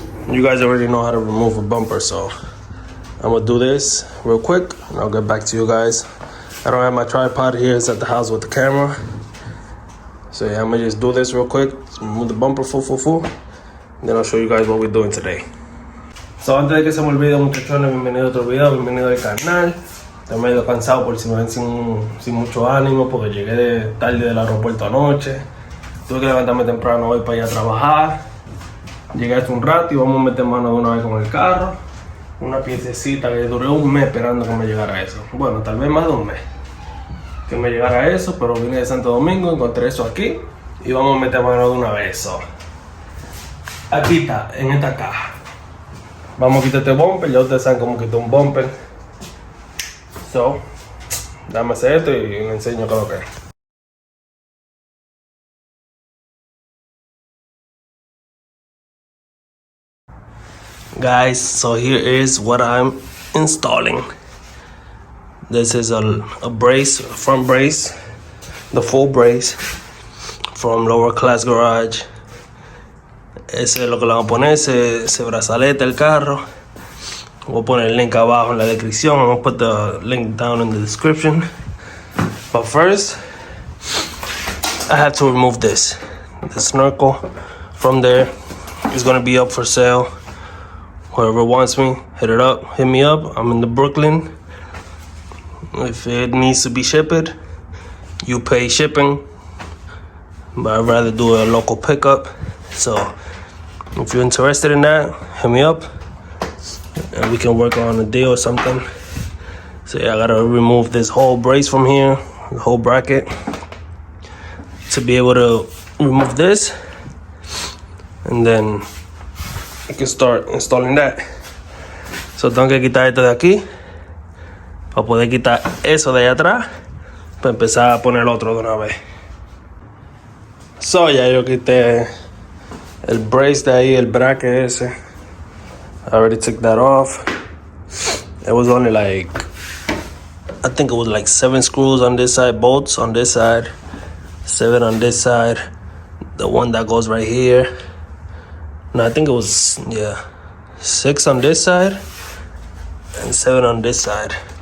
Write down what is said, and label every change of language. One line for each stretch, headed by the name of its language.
English: You guys already know how to remove a bumper, so I'm gonna do this real quick and I'll get back to you guys. I don't have my tripod here, it's at the house with the camera. So yeah, I'm gonna just do this real quick, remove the bumper full. And then I'll show you guys what we're doing today.
Spanish: So antes de que se me olvide, muchachones, bienvenido a otro video, bienvenido al canal. Estoy medio cansado por si me ven sin mucho ánimo porque llegué tarde del aeropuerto anoche. Tuve que levantarme temprano hoy para ir a trabajar. Llegué hace un rato y vamos a meter mano de una vez con el carro. Una piececita que duré un mes esperando que me llegara eso. Bueno, tal vez más de un mes que me llegara eso, pero vine de Santo Domingo, encontré eso aquí y vamos a meter mano de una vez. So, aquí está, en esta caja. Vamos a quitar este bumper, ya ustedes saben cómo quitar un bumper. So, dame hacer esto y les enseño qué es lo que es.
English: Guys, so here is what I'm installing. This is a brace, a front brace, the full brace from LWRCLssgarage.
Spanish: Ese es lo que le vamos a poner, ese brazalete al carro. Voy a poner el link abajo en la descripción.
English: I'm gonna put the link down in the description. But first, I have to remove this. The snorkel from there is gonna be up for sale. Whoever wants me, hit me up. I'm in the Brooklyn. If it needs to be shipped, you pay shipping. But I'd rather do a local pickup. So if you're interested in that, hit me up and we can work on a deal or something. So yeah, I gotta remove this whole brace from here, the whole bracket, to be able to remove this, and then you can start installing that.
Spanish: So tengo que quitar esto de aquí para poder quitar eso de allá atrás para empezar a poner el otro de una vez. So ya yo quité el brace de ahí, el bracket ese.
English: I already took that off. It was only like, I think it was like 7 screws on this side, bolts on this side, 7 on this side, the one that goes right here. No, I think it was, yeah, 6 on this side and 7 on this side.